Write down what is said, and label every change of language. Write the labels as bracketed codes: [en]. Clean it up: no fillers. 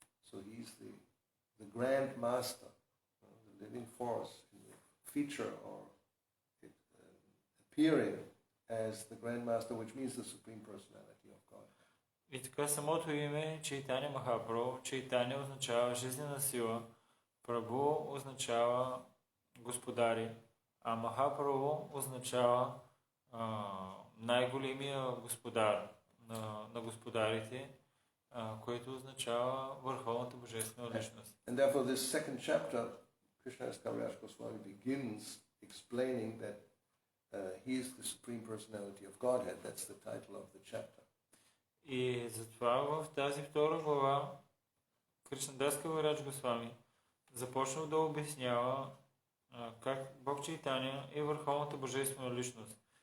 [en] So he's the grand master, the living force, the feature or appearing as the grand master, which means the supreme personality of God. [bg] И така самото име Чайтаня Махапрабху, Чайтаня означава жизнена сила, Прабху означава господари, а Махапрабху означава най-големия господар на господарите, което означава върховната божествена личност. [en] And therefore this second chapter, Krishna's Kaviraj Goswami begins explaining that he is the supreme personality of Godhead. That's the title of the chapter. [bg] И затова в тази втора глава Кришнадас Кавираджа Госвами започнал да обяснява как Бог Чайтаня е върховната божествена личност.